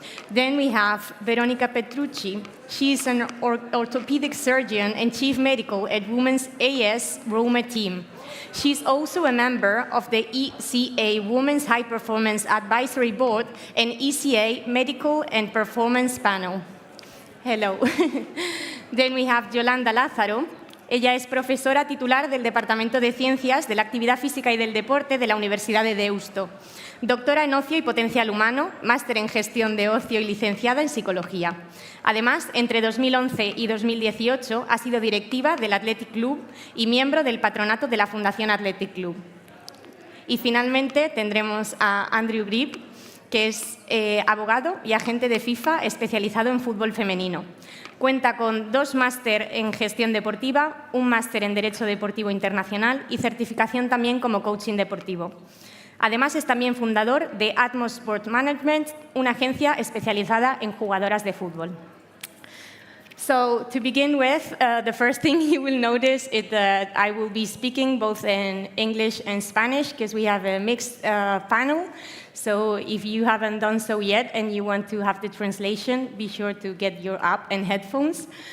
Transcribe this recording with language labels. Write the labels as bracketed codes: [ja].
[en] Then we have Verónica Petrucci. She is an orthopedic surgeon and chief medical at Women's AS Roma team. She's also a member of the ECA Women's High Performance Advisory Board and ECA Medical and Performance Panel. Hello. Then we have Yolanda Lázaro. [es] Ella es profesora titular del Departamento de Ciencias de la Actividad Física y del Deporte de la Universidad de Deusto. Doctora en Ocio y Potencial Humano, máster en Gestión de Ocio y licenciada en Psicología. Además, entre 2011 y 2018 ha sido directiva del Athletic Club y miembro del patronato de la Fundación Athletic Club. Y finalmente tendremos a Andrew Grepe, que es abogado y agente de FIFA especializado en fútbol femenino. Cuenta con 2 máster en gestión deportiva, un máster en Derecho Deportivo Internacional y certificación también como coaching deportivo. Además, es también fundador de Atmos Sport Management, una agencia especializada en jugadoras de fútbol. [en] So, to begin with, the first thing you will notice is that I will be speaking both in English and Spanish because we have a mixed panel. So if you haven't done so yet and you want to have the translation, be sure to get your app and headphones.